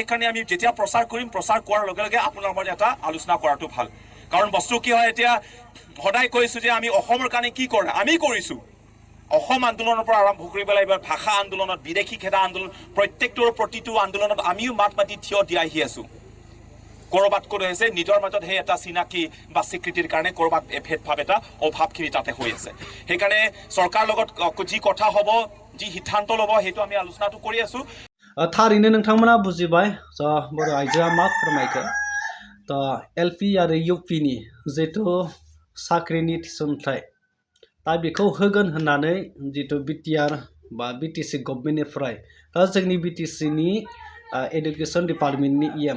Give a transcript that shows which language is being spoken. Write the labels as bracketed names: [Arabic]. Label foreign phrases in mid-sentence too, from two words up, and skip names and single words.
[Assamese] কাৰণে আমি যেতিয়া প্ৰচাৰ কৰিম প্ৰচাৰ কৰাৰ লগে লগে আপোনালোকৰ মাজত এটা আলোচনা কৰাটো ভাল কাৰণ বস্তু কি হয় এতিয়া সদায় কৈছো যে আমি অসমৰ কাৰণে কি কৰা আমি কৰিছো অসম আন্দোলনৰ পৰা আৰম্ভ কৰি পেলাই এবাৰ ভাষা আন্দোলনত বিদেশী খেদা আন্দোলন প্ৰত্যেকটোৰ প্ৰতিটো আন্দোলনত আমিও মাত মাতি থিয় দি আহি আছো কৰবাত কৈ আছে নিজৰ মাজত সেই এটা চিনাকি বা স্বীকৃতিৰ কাৰণে কৰবাত ভেদভাৱ এটা অভাৱখিনি তাতে হৈ আছে সেইকাৰণে চৰকাৰৰ লগত যি কথা হ'ব যি সিদ্ধান্ত ল'ব সেইটো আমি আলোচনাটো কৰি আছো [Bodo] थारैनो नोंथांमोना बुजिबाय बर' आइजोआ मा फोरमायखो एलपि आरो इउपिनि जितु साख्रिनि थिसनथाय दा बेखौ होगोन होननानै जितु बिटिआर बा बिटिसि गभर्नमेन्टनिफ्राय जोंनि बिटिसिनि [English] education departmentni [Bodo] इएम